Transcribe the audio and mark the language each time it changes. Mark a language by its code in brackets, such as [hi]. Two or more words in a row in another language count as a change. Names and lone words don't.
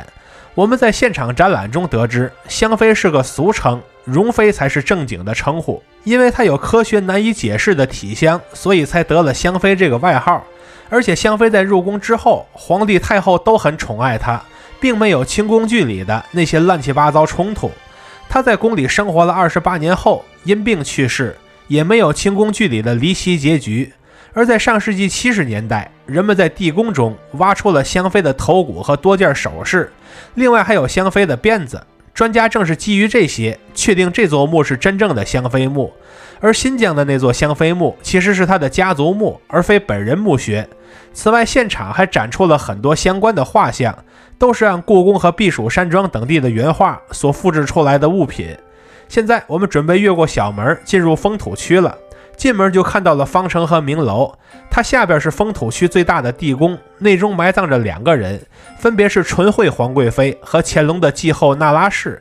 [zh] 我們在現場展覽中得知，香妃是個俗稱，容妃才是正經的稱呼。因為它有科學難以解釋的體香，所以才得了香妃這個外號。而且香妃在入宮之後，皇帝太后都很寵愛她，並沒有清宮劇裡的那些亂七八糟衝突。她在宮裡生活了28年後因病去世，也沒有清宮劇裡的離奇結局。而在上世紀70年代，人們在地宮中挖出了香妃的頭骨和多件首飾，另外還有香妃的辫子。專家正是基於這些確定這座墓是真正的香妃墓。而新疆的那座香妃墓其實是他的家族墓，而非本人墓穴。此外，現場還展出了很多相關的畫像，都是按故宮和避暑山莊等地的原畫所複製出来的物品。現在我們準備越過小門進入封土區了。進門就看到了方城和明樓，它下邊是封土區最大的地宮，內中埋葬着2個人，分別是纯惠皇貴妃和乾隆的繼后那拉氏。